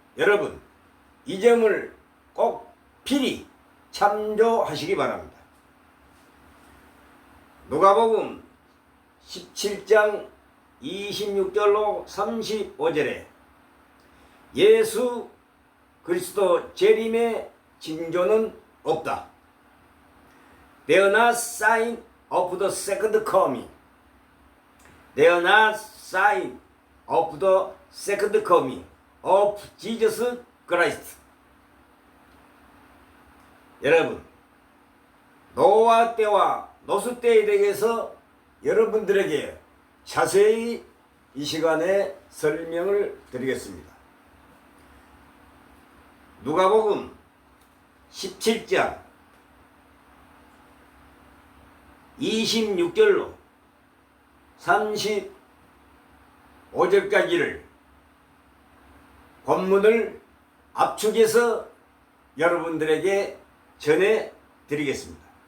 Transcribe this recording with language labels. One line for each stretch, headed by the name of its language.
Korean: 여러분, 이 점을 꼭 필히 참조하시기 바랍니다. 누가복음 17장 26절로 35절에 예수 그리스도 재림의 징조는 없다.
English: They are not sign of the second coming. They are not sign of the second coming of Jesus Christ.
Korean: 여러분, 노아 때와 노수 때에 대해서 여러분들에게 자세히 이 시간에 설명을 드리겠습니다. 누가복음 17장 26절로 35절까지를 본문을 압축해서 여러분들에게 전해 드리겠습니다.